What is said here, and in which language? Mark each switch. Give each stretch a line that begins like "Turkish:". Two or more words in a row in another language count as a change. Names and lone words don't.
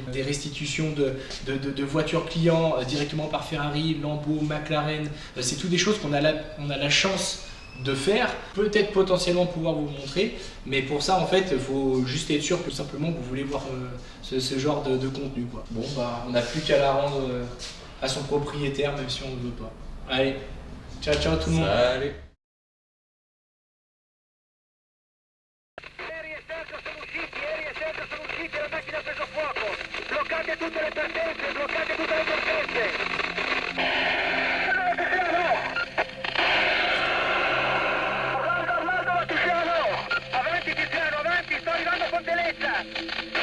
French: Des restitutions de voitures clients directement par Ferrari, Lambo, McLaren, c'est toutes des choses qu'on a la chance de faire, peut-être potentiellement pouvoir vous montrer, mais pour ça en fait il faut juste être sûr que simplement vous voulez voir ce genre de contenu, quoi. Bon on n'a plus qu'à la rendre à son propriétaire, même si on ne veut pas. Allez, ciao tout le monde. Salut.
Italian: bloccate tutte le partenze, bloccate tutte le partenze. Orlando, Tiziano! Avanti Tiziano, avanti, sto arrivando a Pontelezza!